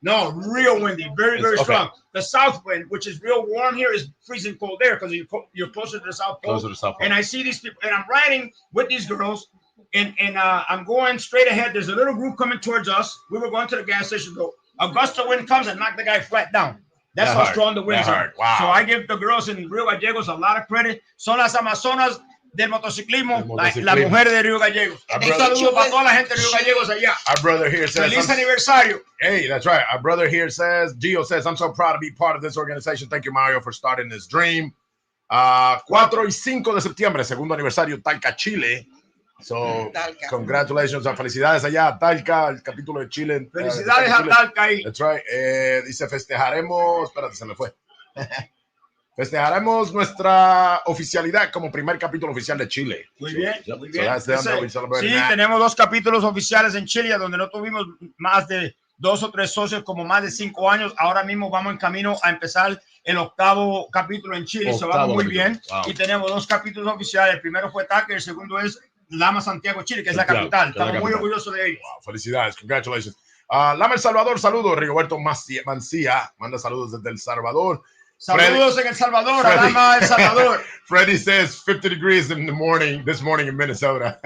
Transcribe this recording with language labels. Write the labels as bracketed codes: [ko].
[en] No, real windy, very strong. The south wind, which is real warm here, is freezing cold there because you're closer to the South Pole. And I see these people, and I'm riding with these girls, and I'm going straight ahead. There's a little group coming towards us. We were going to the gas station. A gust of wind comes and knock the guy flat down. That's how strong the winds are. Wow. So I give the girls in Rio Gallegos a lot of credit. [es] Son las Amazonas del motociclismo, las mujeres de Río Gallegos. Un saludo para toda la gente de Río Gallegos allá. [en] Our brother here says, [es] Feliz aniversario. [en] Hey, that's right. Our brother here says, Gio says, I'm so proud to be part of this organization. Thank you, Mario, for starting this dream. [es] 4 y 5 de septiembre, segundo aniversario, Talca, Chile. [en] So, congratulations, [es] felicidades allá, Talca, el capítulo de Chile. Felicidades a Talca ahí. [en] That's right. [es] Dice, festejaremos, espérate, se me fue. Festejaremos nuestra oficialidad como primer capítulo oficial de Chile. Muy bien, muy bien. [en] So [es] sí, tenemos 2 capítulos oficiales en Chile donde no tuvimos más de 2 o 3 socios como más de 5 años. Ahora mismo vamos en camino a empezar el 8º capítulo en Chile. Se va muy bien. Wow. Y tenemos 2 capítulos oficiales. El primero fue Taque, el segundo es Lama Santiago, Chile, que es la capital. Estamos muy orgullosos de ellos. Wow, felicidades, [en] congratulations. [es] Lama El Salvador, saludos. Rigoberto Mancía manda saludos desde El Salvador. Saludos en El Salvador, a Lama El Salvador. [en] Freddy says 50 degrees in the morning, this morning in Minnesota.